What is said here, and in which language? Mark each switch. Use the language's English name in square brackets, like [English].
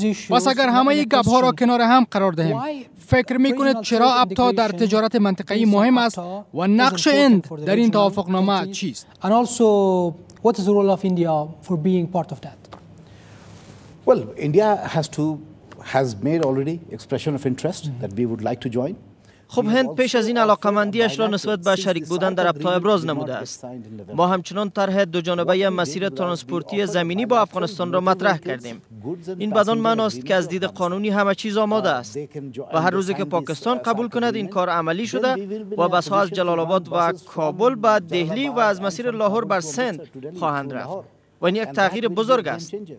[Persian] پس اگر همه گپ‌ها را کنار هم قرار دهیم، فکر می‌کنید چرا ابتا در تجارت منطقه‌ای مهم است و نقش هند در این توافقنامه چیست؟ [English] And also, what is the role of India for being part of that? Well, India has made already expression of interest that we would like to join. [Persian] خب هند پیش از این علاقمندیش را نسبت به شریک بودن در ابتا ابراز نموده است. ما همچنان طرح دو جانبه مسیر ترانسپورتی زمینی با افغانستان را مطرح کردیم. این بدان معنی است که از دید قانونی همه چیز آماده است و هر روزی که پاکستان قبول کند این کار عملی شده و بسها از جلال آباد و کابل به دهلی و از مسیر لاهور بر سند خواهند رفت و این یک تغییر بزرگ است.